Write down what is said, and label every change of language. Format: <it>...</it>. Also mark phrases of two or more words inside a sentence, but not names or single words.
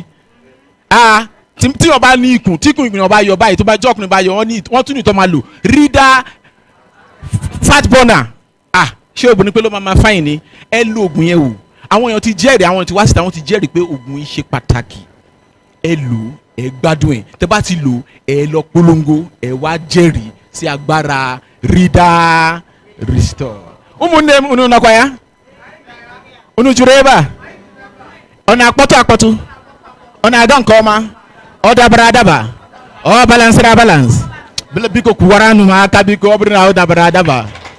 <yo>Tí wọ́n bá ní ikùn, tí ikùn ìgbìyànjú bá yọ báyìí, tó bá jọ́ ọkùnrin bá yọ wọ́n tún ní ìtọ́ máa lò Rida fat burner. Ṣé obìnrin pé ló máa fáyìn ni? Ẹ lo oògùn yẹn o. Àwọn èèyàn ti jẹ́rìí, àwọn èèyàn ti wá síta, wọ́n ti jẹ́rìí pé oògùn yìí ṣe pàtàkì. Ẹ lò, ẹ gbádùn ẹ̀. Tẹ́ bá ti lò, ẹ lọ polongo, ẹ wá jẹ́rìí sí agbára Rida Restore.</yo> <ig>Ụmụnne m unu nakwa ya? Unu jụrụ ebe a? Ọ na-akpọtụ akpọtụ? Ọ na-aga nke ọma? Odabara adaba. Oh, balance ra balance. Biko kuwara nu aka biko obiri na odabara adaba.</ig>